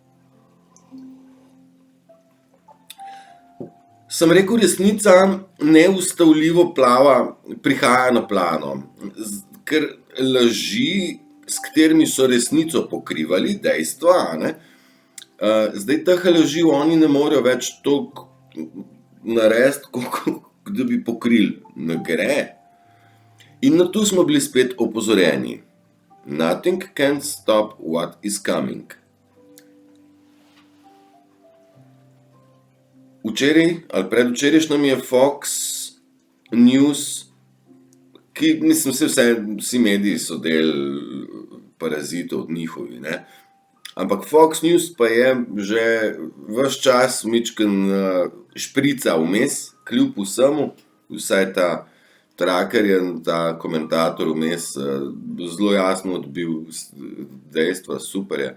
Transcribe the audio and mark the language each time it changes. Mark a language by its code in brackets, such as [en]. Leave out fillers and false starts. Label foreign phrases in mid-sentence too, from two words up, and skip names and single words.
[sl] Sem rekel, resnica neustavljivo prihaja na plano, ker laži, s katerimi so resnico pokrivali, dejstva, zdaj teh laži oni ne morejo več toliko narediti, da bi pokrili. Ne gre. In na to smo bili spet opozorjeni. [en] Nothing can stop what is coming. [sl] Včeraj ali predvčerajšnjem je Fox News, ki mislim, vsi mediji so del parazitov njihovi, ampak Fox News pa je že ves čas mičken šprica vmes, kljub vsemu, vsaj ta traker je, ta komentator vmes zelo jasno odbil dejstva, super je.